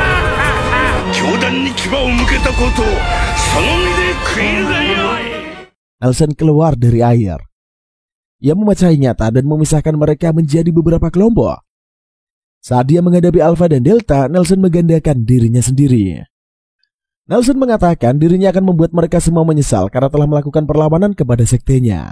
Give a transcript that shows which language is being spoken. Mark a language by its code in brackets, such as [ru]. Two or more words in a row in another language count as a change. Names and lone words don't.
[ja] 教団に牙を向けたことをその身で食いるがよい。 [id] Nelson keluar dari air. Ia memecahi nyata dan memisahkan mereka menjadi beberapa kelompok. Saat dia menghadapi Alpha dan Delta, Nelson menggandakan dirinya sendiri. Nelson mengatakan dirinya akan membuat mereka semua menyesal karena telah melakukan perlawanan kepada sektenya.